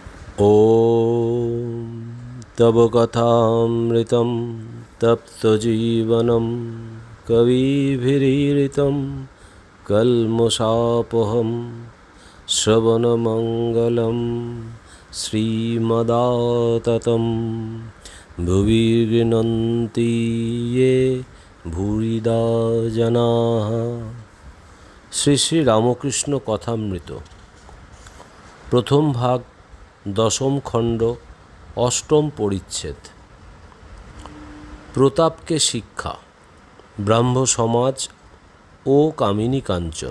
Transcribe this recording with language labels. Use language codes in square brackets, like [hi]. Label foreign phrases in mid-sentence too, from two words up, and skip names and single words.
[sa] ॐ तव कथामृतं तप्तजीवनं कविभिरीडितं कल्मषापहं श्रवणमङ्गलं श्रीमदाततं भुवि गृह्णन्ति ये भूरिदा जनाः। [bn] শ্রী শ্রী রামকৃষ্ণ কথামৃত প্রথম ভাগ, দশম খণ্ড, অষ্টম পরিচ্ছেদ। প্রতাপকে শিক্ষা, ব্রাহ্ম সমাজ ও কামিনী কাঞ্চন।